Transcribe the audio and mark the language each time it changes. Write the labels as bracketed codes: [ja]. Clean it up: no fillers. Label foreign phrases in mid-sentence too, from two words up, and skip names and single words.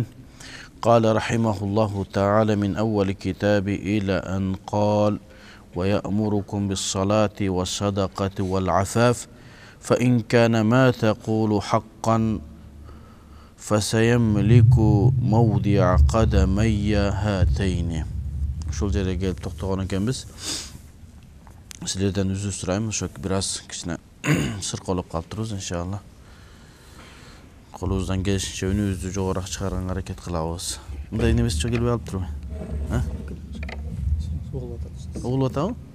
[ar] قال رحمه الله تعالى من أول كتاب إلى أن قال ويأمركم بالصلاة والصدقة والعفاف فإن كان ما تقول حقا فسيملك موضع قدمي هاتين. [ky] Şol жерге келип токтогон экенбиз. Силерден үзүр сурайм, ошо бир аз кичине сырколоп калыптырбыз иншалла. Колубуздан келишинче үнүбүздү жогораак чыгарганга аракет кылабыз. Мындай немеси жок келбей калыптырбы? Угулуп атабы?